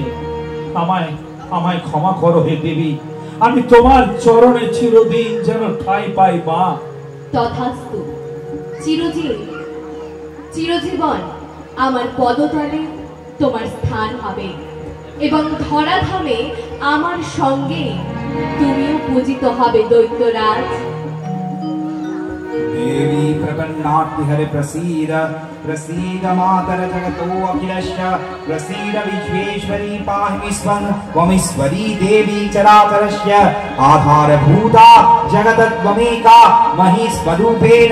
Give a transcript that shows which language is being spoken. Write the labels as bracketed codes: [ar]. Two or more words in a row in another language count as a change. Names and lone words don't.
[bn] আমায় আমায় ক্ষমা করো হে দেবী, আমি তোমার চরণে চিরদিন যেন ঠাঁই পাই মা। তথাস্তু, চিরজীবন আমার পদতলে তোমার স্থান হবে এবং ধরাধামে আমার সঙ্গে তুমিও পূজিত হবে দৈত্যরাজ। [sa] देवी प्रपन्नाट्टिहरे प्रसीद प्रसीद मातर जगतो अखिलस्य प्रसीद विश्वेश्वरी पाहि विश्वं त्वमीश्वरी देवी चराचरस्य आधारभूता जगतत्वमेका महीस्वरूपेण